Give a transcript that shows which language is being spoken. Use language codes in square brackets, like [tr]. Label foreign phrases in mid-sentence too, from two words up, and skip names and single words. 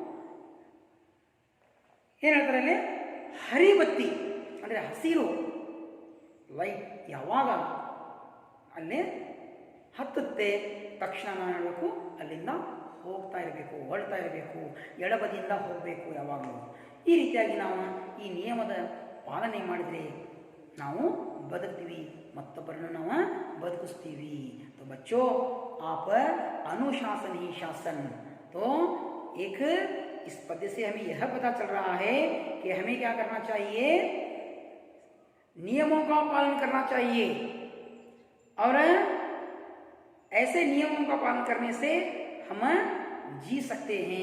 [kn] ಏನು ಹೇಳ್ತಾರೆ ಅಲ್ಲಿ, ಹರಿಬತ್ತಿ ಅಂದರೆ ಹಸಿರು ಲೈಟ್ ಯಾವಾಗ ಅಲ್ಲೇ ಹತ್ತುತ್ತೆ ತಕ್ಷಣ ನಾವು ಹೇಳಬೇಕು ಅಲ್ಲಿಂದ ಹೋಗ್ತಾ ಇರಬೇಕು, ಹೊರಡ್ತಾ ಇರಬೇಕು, ಎಡಬದಿಯಿಂದ ಹೋಗಬೇಕು ಯಾವಾಗಲೂ. ಈ ರೀತಿಯಾಗಿ ನಾವು ಈ ನಿಯಮದ ಪಾಲನೆ ಮಾಡಿದರೆ ನಾವು ಬದುಕ್ತೀವಿ, ಮತ್ತೊಬ್ಬರನ್ನು ನಾವು ಬದುಕಿಸ್ತೀವಿ. [hi] तो बच्चों आप अनुशासन ही शासन. तो एक इस पद्य से हमें यह पता चल रहा है कि हमें क्या करना चाहिए, नियमों का पालन करना चाहिए. और ऐसे नियमों का पालन करने से हम जी सकते हैं.